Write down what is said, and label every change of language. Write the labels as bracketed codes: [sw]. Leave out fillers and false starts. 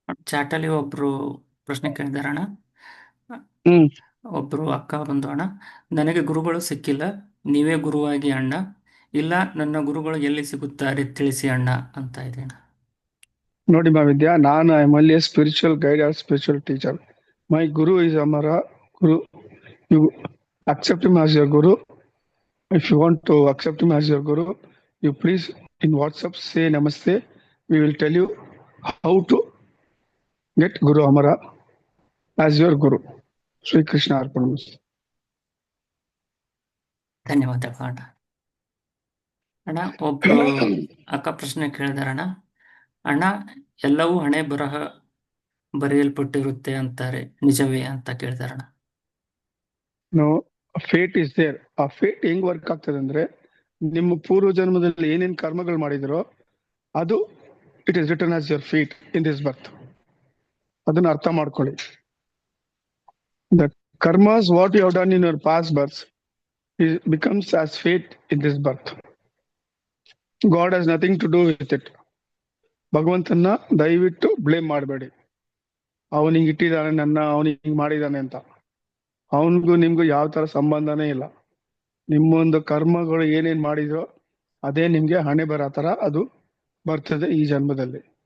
[kn] ಚಾಟಲ್ಲಿ ಒಬ್ರು ಪ್ರಶ್ನೆ ಕೇಳಿದಾರಣ್ಣ. ಒಬ್ರು ಅಕ್ಕ ಬಂದು, ಅಣ್ಣ ನನಗೆ ಗುರುಗಳು ಸಿಕ್ಕಿಲ್ಲ, ನೀವೇ ಗುರುವಾಗಿ ಅಣ್ಣ, ಇಲ್ಲ ನನ್ನ ಗುರುಗಳು ಎಲ್ಲಿ ಸಿಗುತ್ತಾರೆ ತಿಳಿಸಿ ಅಣ್ಣ ಅಂತ ಇದೆ ಅಣ್ಣ. ನೋಡಿ ವಿದ್ಯಾ, ನಾನು [en] I am only a spiritual guide or spiritual teacher. My guru is Amara Guru. You accept him as your guru. If you want to accept him as your guru, you please in WhatsApp say namaste. We will tell you how to get Guru Amara as your guru. [sa] Sri Krishna Arpanamastu. [kn] ಧನ್ಯವಾದಗಳು ಅಣ್ಣ. ಅಣ್ಣ, ಒಬ್ರು ಅಕ್ಕ ಪ್ರಶ್ನೆ ಕೇಳಿದಾರಣ್ಣ. ಅಣ್ಣ, ಎಲ್ಲವೂ ಹಣೆ ಬರಹ ಬರೆಯಲ್ಪಟ್ಟಿರುತ್ತೆ ಅಂತಾರೆ, ನಿಜವೇ ಅಂತ ಕೇಳಿದಾರಣ್ಣ. [en] No, fate is there. [kn] ಆ ಫೇಟ್ ಹೆಂಗ್ ವರ್ಕ್ ಆಗ್ತದೆ ಅಂದ್ರೆ, ನಿಮ್ಮ ಪೂರ್ವ ಜನ್ಮದಲ್ಲಿ ಏನೇನ್ ಕರ್ಮಗಳು ಮಾಡಿದಿರೋ ಅದು [en] It is return as your fate in this birth. [kn] ಅದನ್ನ ಅರ್ಥ ಮಾಡ್ಕೊಳ್ಳಿ. [en] The karmas what you have done in your past births becomes as fate in this birth. God has nothing to do with it. [kn] ಭಗವಂತನ ದಯವಿಟ್ಟು blame ಮಾಡಬೇಡಿ. ಅವನಿಗೆ ಇಟ್ಟಿದ್ದಾನೆ ನನ್ನ, ಅವನಿಗೆ ಹಿಂಗ್ ಮಾಡಿದ್ದಾನೆ ಅಂತ. ಅವನಿಗೂ ನಿಮ್ಗೂ ಯಾವ ತರ ಸಂಬಂಧನೇ ಇಲ್ಲ. ನಿಮ್ಮೊಂದು ಕರ್ಮಗಳು ಏನೇನ್ ಮಾಡಿದ್ರೋ ಅದೇ ನಿಮ್ಗೆ ಹಣೆ ಬರೋ ತರ ಅದು ಬರ್ತದೆ ಈ ಜನ್ಮದಲ್ಲಿ.